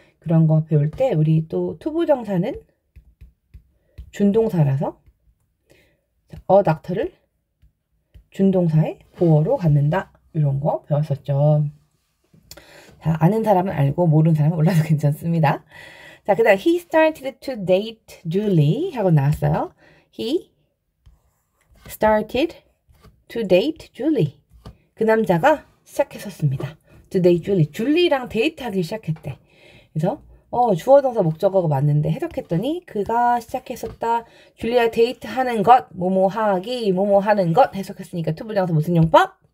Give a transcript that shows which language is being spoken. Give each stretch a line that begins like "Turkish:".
Korean: 그런 거 배울 때 우리 또 투부정사는 준동사라서 닥터를 준동사의 보어로 갖는다. 이런 거 배웠었죠. 자, 아는 사람은 알고 모르는 사람은 몰라도 괜찮습니다. 자, 그 다음
English: he started to date Julie
Korean: 하고 나왔어요.
English: He started to date Julie.
Korean: 그 남자가 시작했었습니다.
English: to date Julie.
Korean: 줄리랑 데이트하기 시작했대. 그래서 주어 동사 목적어가 맞는데 해석했더니 그가 시작했었다. 줄리와 데이트하는 것, 뭐뭐하기, 뭐뭐하는 것 해석했으니까 투부정사 무슨 용법?